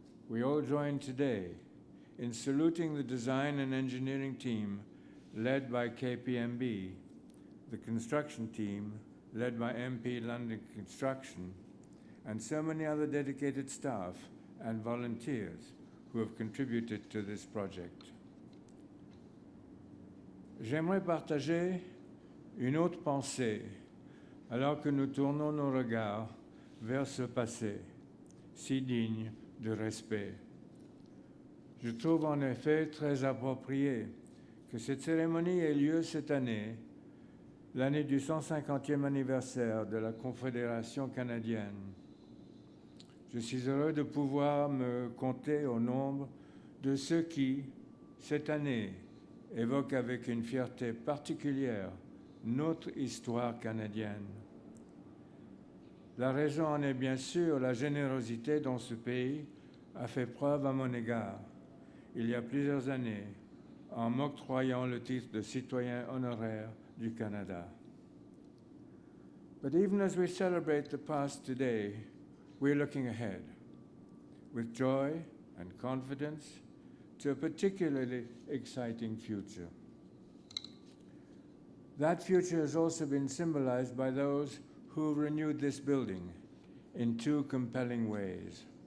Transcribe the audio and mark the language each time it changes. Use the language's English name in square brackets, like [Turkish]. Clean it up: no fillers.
[English] We all join today in saluting the design and engineering team led by KPMB, the construction team led by MP London Construction, and so many other dedicated staff and volunteers who have contributed to this project. [French] J'aimerais partager une autre pensée alors que nous tournons nos regards vers ce passé, si digne de respect. Je trouve en effet très approprié que cette cérémonie ait lieu cette année, l'année du 150e anniversaire de la Confédération canadienne. Je suis heureux de pouvoir me compter au nombre de ceux qui, cette année, évoquent avec une fierté particulière notre histoire canadienne. La raison en est bien sûr la générosité dont ce pays a fait preuve à mon égard il y a plusieurs années en m'octroyant le titre de citoyen honoraire du Canada. [English] But even as we celebrate the past today, we're looking ahead with joy and confidence to a particularly exciting future. That future has also been symbolized by those who renewed this building in two compelling ways.